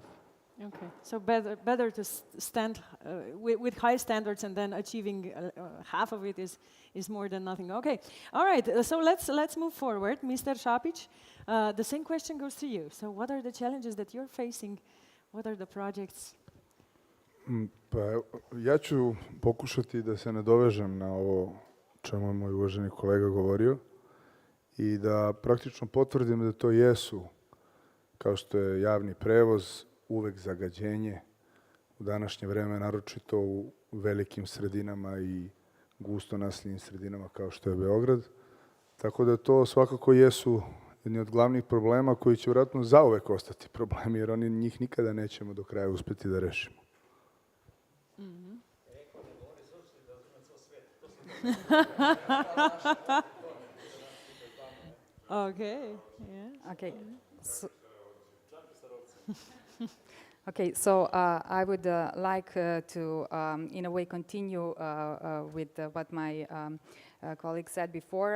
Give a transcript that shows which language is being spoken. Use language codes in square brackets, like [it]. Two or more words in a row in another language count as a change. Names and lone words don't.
[en] Okay, so better to stand with high standards, and then achieving half of it is more than nothing. Okay, all right. So let's move forward, Mr. Šapić. The same question goes to you. So what are the challenges that you're facing? What are the projects? [sr] Pa ja ću pokušati da se nadovežem na ovo čemu je moj uvaženi kolega govorio i da praktično potvrdim da to jesu, kao što je javni prevoz, uvek zagađenje u današnje vreme, naročito u velikim sredinama i gusto naseljenim sredinama kao što je Beograd. Tako da to svakako jesu jedni od glavnih problema koji će vjerojatno zauvek ostati problemi, jer njih nikada nećemo do kraja uspeti da rešimo. [en] Okay. Yeah. Okay. Okay, so I would like to, in a way, continue with what my colleague said before.